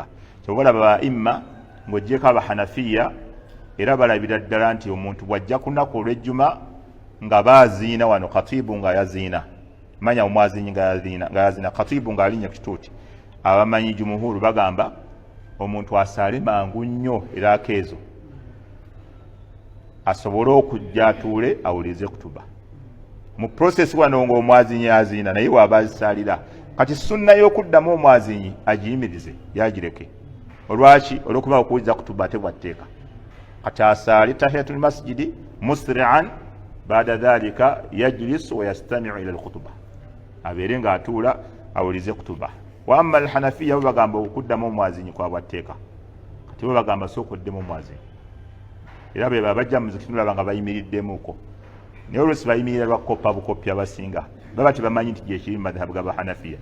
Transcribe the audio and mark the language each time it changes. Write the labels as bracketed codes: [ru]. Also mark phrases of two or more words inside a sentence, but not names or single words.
[lg] Kyobalaba ba imma ng'oggyeko abahanafiya era balabira ddala nti omuntu bw'ajja ku lunaku olw'ejjuma nga baaziina wano, khatibu nga yaziina, manya omwazinyi nga yaziina, khatibu nga alinnya kituuti, abamanyi jumuhuru bagamba omuntu asaale mangu nnyo era akeezo asobole okujja atuule awulirize kutuba. Mu process wano ng'omwazinyi aziina naye waaba azisaalira, kati sunna y'okuddamu omwazinyi agiyimirize yagireke. Olwaki? Olw'okuba okuwuliriza kutuba tebwatteeka. Kati asaale [ar] تحية المسجد مسرعا بعد ذلك يجلس ويستمع إلى الخطبة, [lg] abeere ng'atuula awulirize kutuba. [ar] وأما الحنفية [lg] bo bagamba okuddamu omwazinyi kwabwatteeka, kati bo bagamba sooka oddemu omwazinyi, era be babajja mu zikiti nolaba nga bayimiriddemuuko, naye oluusi bayimirira lwakoppa bukoppi abasinga baba tebamanyi nti gyekiri mu madhahabu g'abahanafiya.